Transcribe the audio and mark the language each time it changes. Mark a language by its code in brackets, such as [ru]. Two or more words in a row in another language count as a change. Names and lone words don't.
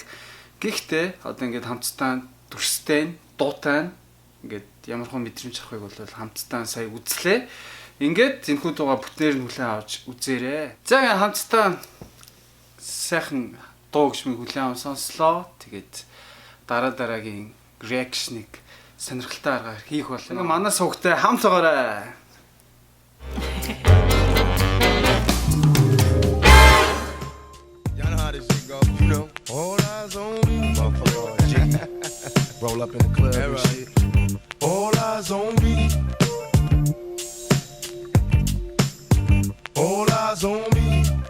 [mn] Гэхдээ одоо ингээд хамтдаа дүрстэй, дуутай ингээд ямархан мэдрэмж авахыг бол хамтдаа сая үзлээ. Ингээд энэхүү дууга бүтнээр нь хүлээн авч үзээрэй. За хамтдаа сайхан дуу гişмийг хүлээн аван сонслоо. Тэгээд дараагийн реакшнийг сонирхолтой аргаар хийх болно. Манай сувгтай хамт байгаарай. [en] Y'all know how this shit go, you know. All eyes on me, motherfucker. Roll up in the club and shit. All eyes on me. All eyes on me.